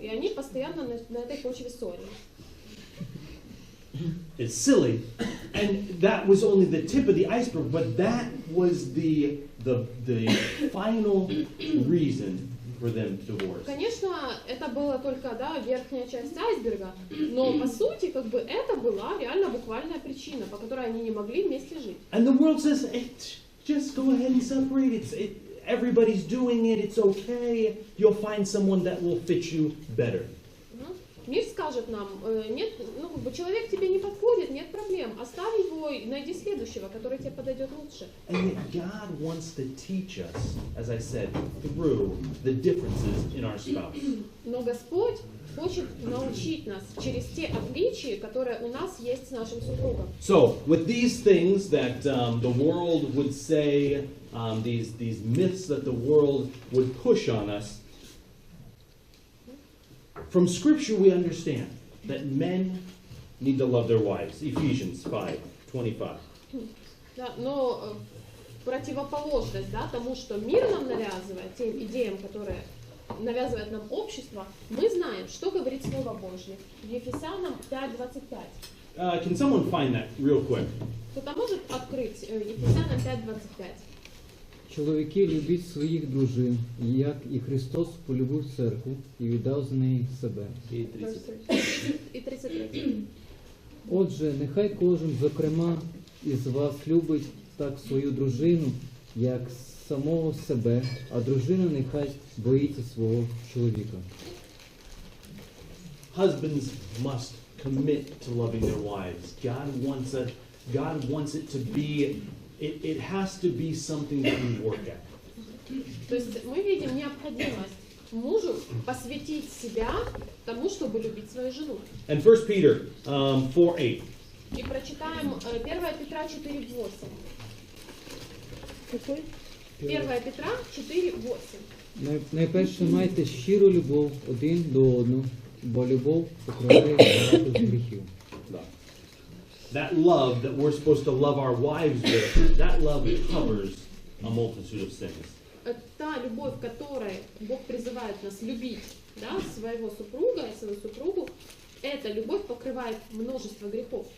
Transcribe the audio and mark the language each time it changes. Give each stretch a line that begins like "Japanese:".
Russian: И они постоянно на этой почве ссорились.
English: It's silly, and that was only the tip of the iceberg, but that was the final reason for them to divorce.
Russian: Конечно, это была только, да, верхняя часть айсберга, но по сути, как бы, это была реально буквальная причина, по которой они не могли вместе жить.
English: And the world says, just go ahead and separate. Everybody's doing it. It's okay. You'll find someone that will fit you better.
Russian: Мир скажет нам, нет, ну, как бы, человек тебе не подходит, нет проблем, оставь его и найди следующего, который тебе подойдет лучше.
English: And yet God wants to teach us, as I said, through the differences in our spouse.
Russian: Но Господь хочет научить нас через те отличия, которые у нас есть с нашим супругом.
English: So, with these things that the world would say, these myths that the world would push on us, from Scripture we understand that men need to love their wives. Ephesians 5:25.
Russian: Да, но противоположность, да, тому, что мир нам навязывает, тем идеям, которые навязывает нам общество, мы знаем, что говорит Слово Божье. В Ефесянам 5:25.
English: Can someone find that real quick?
Russian: Кто-то может открыть Ефесянам 5:25?
Ukrainian: Чоловіки, любіть своїх дружин, як і Христос полюбив церкву і віддав за неї себе. І 33. І 33. Отже, нехай кожен, зокрема, із вас любить так свою дружину, як самого себе, а дружина нехай боїться свого чоловіка.
English: Husbands must commit to loving their wives. God wants it to be. It has to be something that we work at.
Russian: То есть мы видим необходимость мужу посвятить себя тому, чтобы любить свою жену.
English: And 1 Peter 4:8.
Russian: И прочитаем 1 Петра 4:8. Какой? 1 Петра 4:8.
Ukrainian: Найперше майте щиру любов один до одного, бо любов покриває багато гріхів.
English: That love that we're supposed to love our wives with, that love covers a multitude of sins.
Russian: Та любовь, которой Бог призывает нас любить, да, своего супруга и свою супругу, эта любовь покрывает множество грехов.